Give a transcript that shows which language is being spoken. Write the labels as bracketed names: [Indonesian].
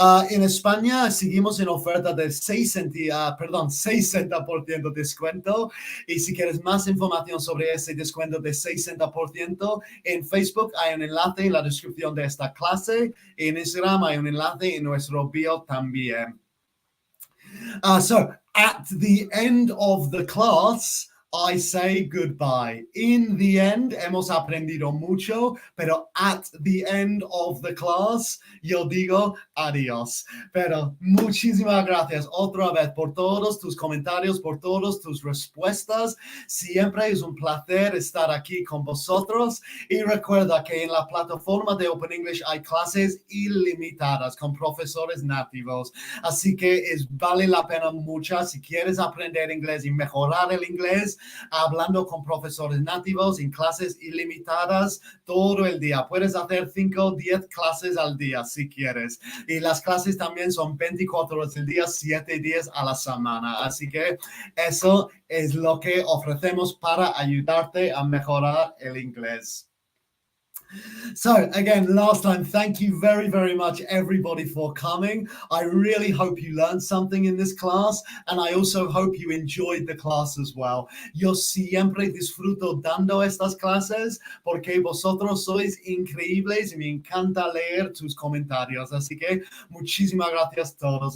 [Spanish] En España seguimos en oferta de 60% descuento. Y si quieres más información sobre ese descuento de 60%, en Facebook hay un enlace en la descripción de esta clase. En Instagram hay un enlace en nuestro bio también. [English] So at the end of the class, I say goodbye. In the end, [Spanish] hemos aprendido mucho, pero [English] at the end of the class, [Spanish] yo digo adiós. Pero muchísimas gracias otra vez por todos tus comentarios, por todas tus respuestas. Siempre es un placer estar aquí con vosotros. Y recuerda que en la plataforma de Open English hay clases ilimitadas con profesores nativos. Así que vale la pena mucho si quieres aprender inglés y mejorar el inglés, hablando con profesores nativos en clases ilimitadas todo el día. Puedes hacer 5 o 10 clases al día si quieres. Y las clases también son 24 horas al día, 7 días a la semana. Así que eso es lo que ofrecemos para ayudarte a mejorar el inglés. [English] So again, last time, thank you very, very much everybody for coming. I really hope you learned something in this class, and I also hope you enjoyed the class as well. [Spanish] Yo siempre disfruto dando estas clases porque vosotros sois increíbles y me encanta leer tus comentarios. Así que muchísimas gracias a todos.